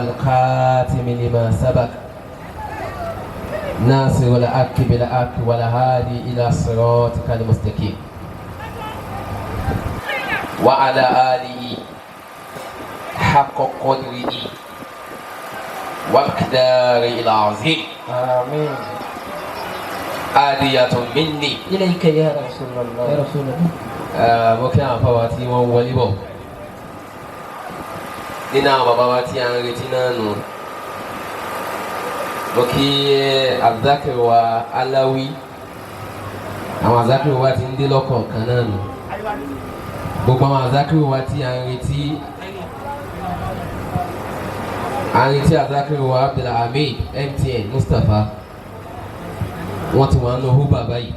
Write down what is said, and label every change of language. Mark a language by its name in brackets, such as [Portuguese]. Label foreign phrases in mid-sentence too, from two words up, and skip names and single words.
[Arabic] الخاتم لما سبق ناصر الحق بالحق والهادي إلى صراطك المستقيم وعلى آله حق قدره ومقداره العظيم آمين. هدية مني إليك يا رسول الله. يا رسول الله. [Yoruba] mo kí àwọn afáwa tí wọ́n wọlé bọ̀ nínú àwọn bàbá wa tí a ń retí náà nù mo kí Abdulzakir wa Alawi àwọn Abdulzakir wa ti ń dé lọ́kọ̀ọ̀kan náà nù gbogbo àwọn Abdulzakir wa tí a ń retí Abdulzakir wa Abdulhamid MTN Mustapha wọ́n ti wà nù hú bàbá yìí.